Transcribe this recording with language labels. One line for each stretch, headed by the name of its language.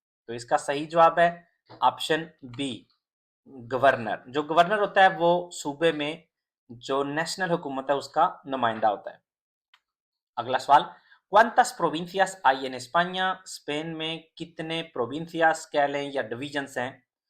Hindi: तो इसका सही जवाब है ऑप्शन बी गवर्नर। जो गवर्नर होता है वो सूबे में जो नेशनल हुकूमत है उसका नुमाइंदा होता है। अगला सवाल,
Spanish: ¿cuántas provincias hay en España?
Hindi: Spain में कितने प्रोविंसियास कह लें या डिवीजन्स हैं?